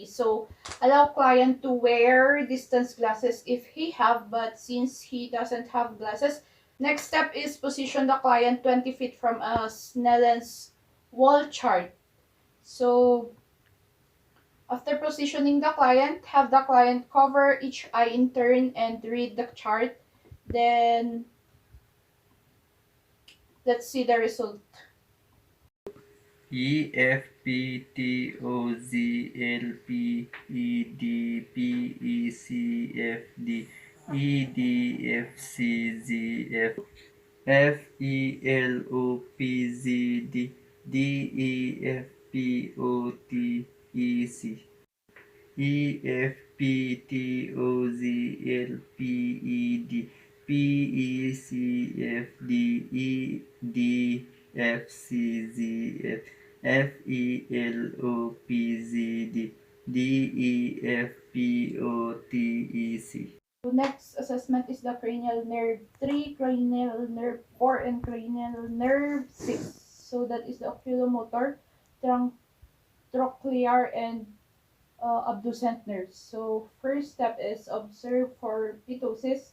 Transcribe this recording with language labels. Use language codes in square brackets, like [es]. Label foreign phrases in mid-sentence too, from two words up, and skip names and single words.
[en] So allow client to wear distance glasses if he have, but since he doesn't have glasses, next step is position the client 20 feet from a Snellen's wall chart. So after positioning the client, have the client cover each eye in turn and read the chart. Then let's see the result. E F P T O Z L P E D P E C F D E D F C Z F F E L O P Z D D E F P O T E C E F P T O Z L P E D P E C F D E D F C Z F F E L O P Z D D E F P O T E C. So next assessment is the cranial nerve 3, cranial nerve 4, and cranial nerve 6. So that is the oculomotor, trochlear, and abducent nerves. So first step is observe for ptosis.